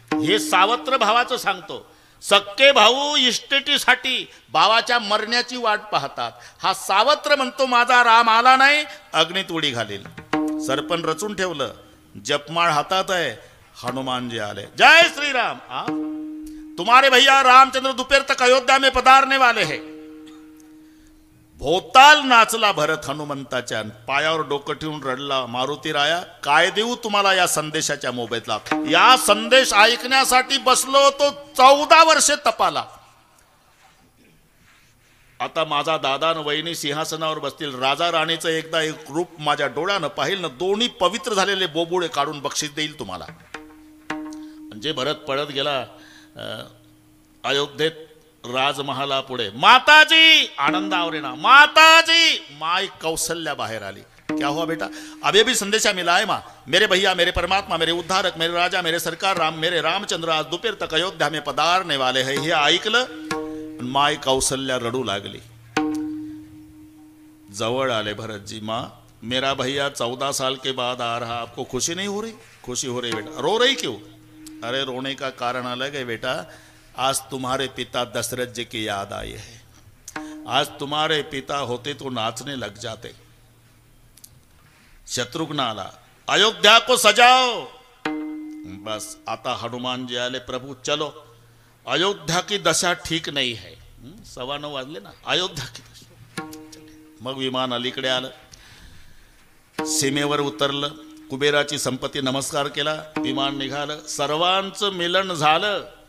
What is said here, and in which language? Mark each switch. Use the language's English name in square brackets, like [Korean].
[Marathi] हे सावत्र भावाचं सांगतो. सक्के भाऊ इस्टेटीसाठी भावाच्या मरण्याची वाट पाहतात, हा सावत्र म्हणतो माझा राम आला नाही, अग्नीत उडी घालील. सरपण रचून ठेवलं, जपमाळ हातात आहे, हनुमान जी आले. [Hindi] जय श्री राम. तुम्हारे भैया रामचंद्र दोपहर तक अयोध्या में पधारने वाले हैं. [Marathi] भोवताल नाचला भरत हनुमंताच्या, पायावर डोकं ठेवून रडला, मारुती राया काय देऊ तुम्हाला या संदेशाच्या मोबदला. या संदेश ऐकण्यासाठी बसलो होतो 14 वर्षे तपाला. आता माझा दादा न वहिनी सिंहासनावर बसतील, राजा राणीचं एकदा एक रूप माझ्या डोळ्यानं पाहिल ना, दोन्ही पवित्र झालेले बोबुळे काढून बक्षीस देईल तुम्हाला. म्हणजे भरत पळत गेला अयोध्येत राजमहाला पुढे. माताजी आनंदावर ना, माताजी. माई कौशल्या बाहेर आली. [Hindi] क्या हुआ बेटा? अभी भी संदेशा मिला है माँ, मेरे भैया, मेरे परमात्मा, मेरे उद्धारक, मेरे राजा, मेरे सरकार राम, मेरे रामचंद्र आज दोपहर तक अयोध्या में पधारने वाले हैं. [Marathi] हे ऐकलं माय कौशल्या रडू लागली. जवळ आले भरतजी. [Hindi] माँ मेरा भैया 14 साल के बाद आ रहा, आपको खुशी नहीं हो रही? खुशी हो रही बेटा. रो रही क्यों? अरे रोने का कारण अलग है बेटा, आज तुम्हारे पिता दशरथ जी की याद आई है. आज तुम्हारे पिता होते तो नाचने लग जाते. [Marathi] शत्रुघ्न आला, [Hindi] अयोध्या को सजाओ. [Marathi] बस आता हनुमान जी आले, [Hindi] प्रभु चलो, अयोध्या की दशा ठीक नहीं है. [Marathi] 9:15 वाजले ना, [Hindi] अयोध्या की दशा. [Marathi] मग विमान अलीकडे आलं, सीमेवर उतरलं, कुबेराची संपत्ती नमस्कार केला, विमान निघालं, सर्वांचं मिलन झालं.